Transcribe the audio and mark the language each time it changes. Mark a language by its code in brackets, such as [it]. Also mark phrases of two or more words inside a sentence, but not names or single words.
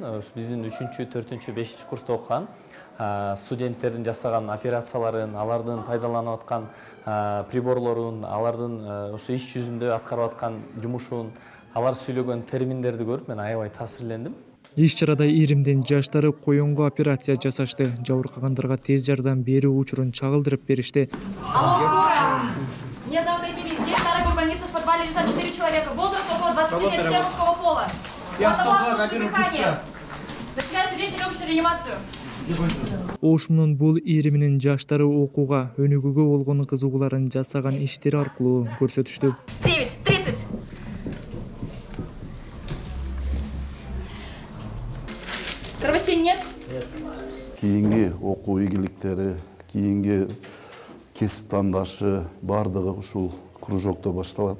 [ky] Биздин 3-чү, 4-чү, 5-чи курста окуган студенттердин жасаган операцияларын, алардын пайдаланып аткан приборлорун, алардын ошо иш жүзүндө аткарып аткан жумушун, алар сүйлөгөн терминдерди көрүп мен аябай таасирлендим. Иш чарада ийримдин жаштары коёнго операция жасашты. Жабыркагандарга тез жардам берүү учурун чагылдырып беришти. [ru] Мне надо перейти. Здесь в больнице в подвале лежат 4 человека. Возраст около 20 лет, все мужского пола. Дыхание. Начинается речь реанимацию. [ky] ОШМунун бул ийриминин жаштары окууга, өнүгүүгө болгон кызыгууларын жасаган иштери аркылуу көрсөтүштү. [ru] 9:30. Кровосечения нет? [ky] Кийинги окуу ийгиликтери, кийинги кесип тандашы бардыгы ушул кружокто башталат.